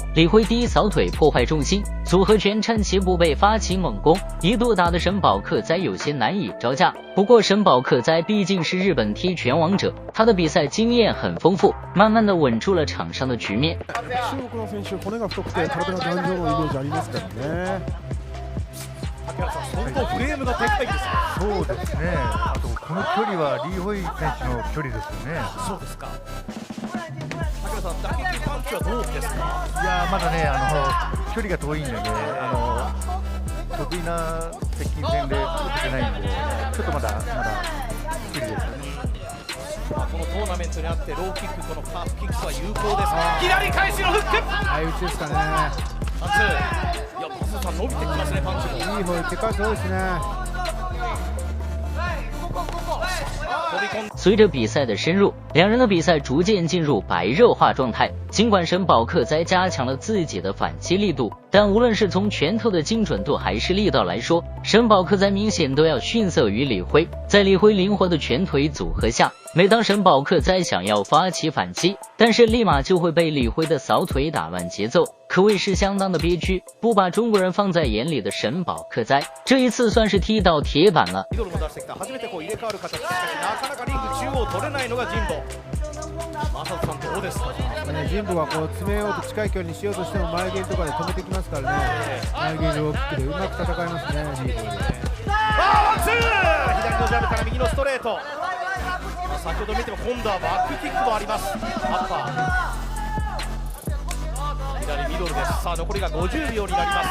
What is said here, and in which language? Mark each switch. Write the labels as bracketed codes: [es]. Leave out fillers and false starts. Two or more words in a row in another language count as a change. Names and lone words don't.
[zh] 李辉第一扫腿破坏重心，组合拳趁其不备发起猛攻，一度打得神保克哉有些难以招架。不过神保克哉毕竟是日本踢拳王者，他的比赛经验很丰富，慢慢的稳住了场上的局面。 [ja] 相当フレームがでかいですね。そうですね。あとこの距離はリー・ホイ選手の距離ですよね。そうですか。竹原さん、打撃パンチはどうですか。いやまだね距離が遠いんでね得意な接近戦で打ててないんでちょっとまだ距離ですよね。このトーナメントにあってローキックこのカーフキックは有効です。左返しのフック。相打ちですかね。パンツ。いや、パスさん伸びてきますね、パンチも。いい方結果そうですね。 [zh] 随着比赛的深入，两人的比赛逐渐进入白热化状态。尽管神保克哉加强了自己的反击力度，但无论是从拳头的精准度还是力道来说，神保克哉明显都要逊色于李辉。在李辉灵活的拳腿组合下，每当神保克哉想要发起反击，但是立马就会被李辉的扫腿打乱节奏，可谓是相当的憋屈。不把中国人放在眼里的神保克哉，这一次算是踢到铁板了。 [ja] 神保は詰めようと近い距離にしようとしても前蹴りとかで止めてきますからね。前蹴りをキックでうまく戦いますね。ワンツー、左のジャブから右のストレート。先ほど見ても今度はバックキックもあります。アッパー左ミドルです。さあ残りが50秒になります。